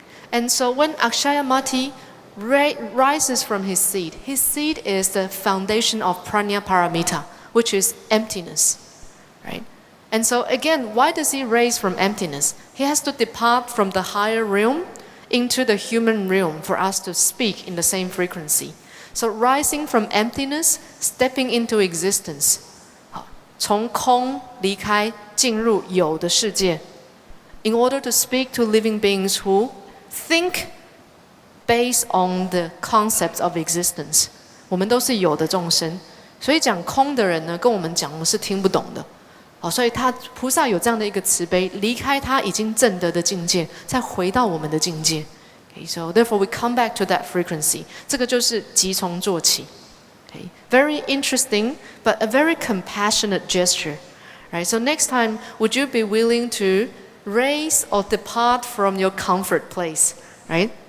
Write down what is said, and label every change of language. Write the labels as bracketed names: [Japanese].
[English] And so when Akshayamati rises from his seat is the foundation of prajna paramita, which is emptiness. Right? And so again, why does he rise from emptiness? He has to depart from the higher realm into the human realm for us to speak in the same frequency. So rising from emptiness, stepping into existence. [Chinese] 从空离开，进入有的世界. [English] In order to speak to living beings who think based on the concepts of existence. [Chinese] 我们都是有的众生，所以讲空的人呢，跟我们讲，我们是听不懂的。所以菩萨有这样的一个慈悲，离开他已经证得的境界，再回到我们的境界。 [English] Okay, so therefore we come back to that frequency. [Chinese] 这个就是即从做起。 [English] Okay, very interesting, but a very compassionate gesture. Right? So next time, would you be willing to raise or depart from your comfort place, right?